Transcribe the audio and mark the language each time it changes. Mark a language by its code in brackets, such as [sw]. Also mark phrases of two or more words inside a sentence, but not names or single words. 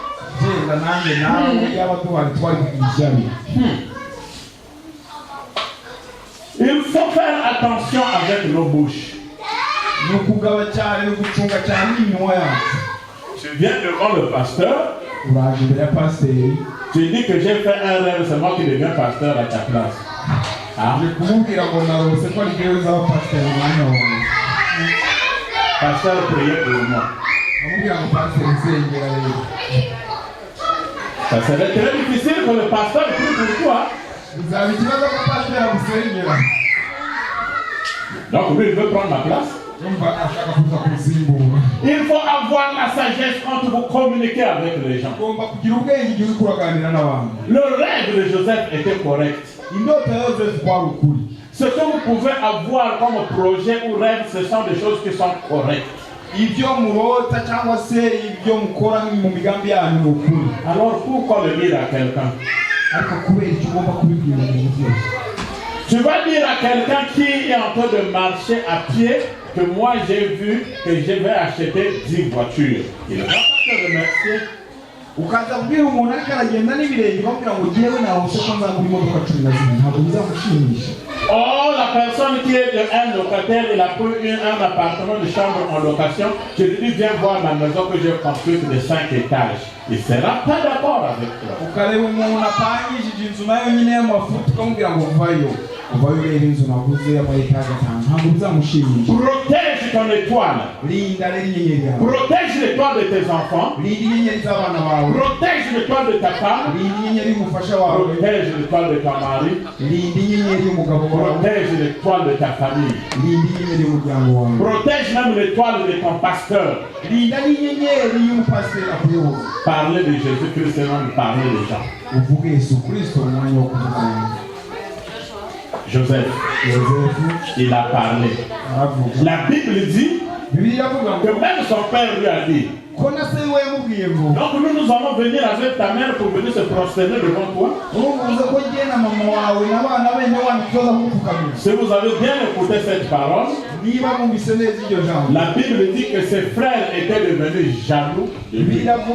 [fr] Il faut faire attention avec nos bouches. Tu viens devant le pasteur. Tu dis que j'ai fait un rêve, c'est moi qui deviens pasteur à ta place. Ah. [rw] nje kumubwira ngo narose ko ari bwewe uzaba pasiteri umwanya wawe. [fr] Pasteur, priez pour moi. [rw] Amubwira ngo pasiteri nsengera rero. [fr] Ça serait très difficile que le pasteur prie pour toi. [rw] Bizaba ikibazo ko pasiteri agusengera. [fr] Donc lui, il veut prendre ma place. [rw] Yumva ashaka kuza kuzimbura. [fr] Il faut avoir la sagesse quand vous communiquez avec les gens. [rw] Ugomba kugira ubwenge igihe uri kuraganira n'abantu. [fr] Le rêve de Joseph était correct. [rw] Indoto ya Yosefu kwari ukuri. [fr] Ce que vous pouvez avoir comme projet ou rêve, ce sont des choses qui sont correctes. [rw] Ibyo murota cyangwa se ibyo mukora mu migambi yanyu ni ukuri. [fr] Alors pourquoi le dire à quelqu'un? [rw] Ariko kubera icyo ugomba kubibwira umuntu byose. [fr] Tu vas dire à quelqu'un qui est en train de marcher à pied que moi j'ai vu que je vais acheter 10 voitures. Il va pas te remercier. [rw] Ukaza kubwira umuntu ariko aragenda n'ibirenge bamubwira ngo jyewe narose ko nzagura imodoka 12 ntabwo bizamushimisha. [fr] Oh, la personne qui est un locataire, il a pris un appartement de chambre en location. Je lui dis, viens voir ma maison que j'ai construite de 5 étages. Il ne sera pas d'accord avec toi. [rw] Ukareba umuntu apangishije inzu nayo nyine y'amafuti ukamubwira ngo vayo ureba inzu naguze y'amayetaje atanu ntabwo bizamushimisha. [fr] Protège ton étoile. [rw] Linda rero inyenyeri yawe. [fr] Protège l'étoile de tes enfants. [rw] Linda inyenyeri z'abana bawe. [fr] Protège l'étoile de ta femme. [rw] Linda inyenyeri y'umufasha wawe. [fr] Protège l'étoile de ton mari. [rw] Linda inyenyeri y'umugabo wawe. [fr] Protège l'étoile de ta famille. [rw] Linda inyenyeri y'umuryango wawe. [fr] Protège même l'étoile de ton pasteur. [rw] Linda n'inyenyeri y'umupasiteri akuyoboza. [fr] Parlez de Jésus-Christ et non de parler des gens. [rw] Uvuge Yesu Kristo mu mwanya wo kuvugana. [fr] Joseph, il a parlé. La Bible dit que même son père lui a dit. Donc nous allons venir avec ta mère pour venir se prosterner devant toi. Si vous avez bien écouté cette parole, la Bible dit que ses frères étaient devenus jaloux de lui.